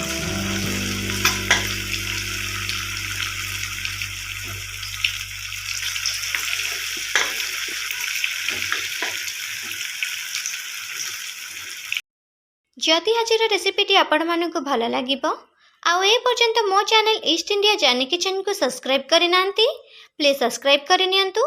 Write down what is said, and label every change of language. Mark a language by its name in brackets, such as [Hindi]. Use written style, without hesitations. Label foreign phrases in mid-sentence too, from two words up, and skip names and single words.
[Odia] ଯଦି ଆଜ ରେସିପିଟି ଆପଣ ମାନଙ୍କୁ ଭଲ ଲାଗେ ଆଉ ଏ ପର୍ଯ୍ୟନ୍ତ ମୋ ଚ୍ୟାନେଲ ईस्ट इंडिया जर्नी किचन କୁ ସବସ୍କ୍ରାଇବ କରି ନାହାନ୍ତି [English] please subscribe [Odia] କରି ନିଅନ୍ତୁ।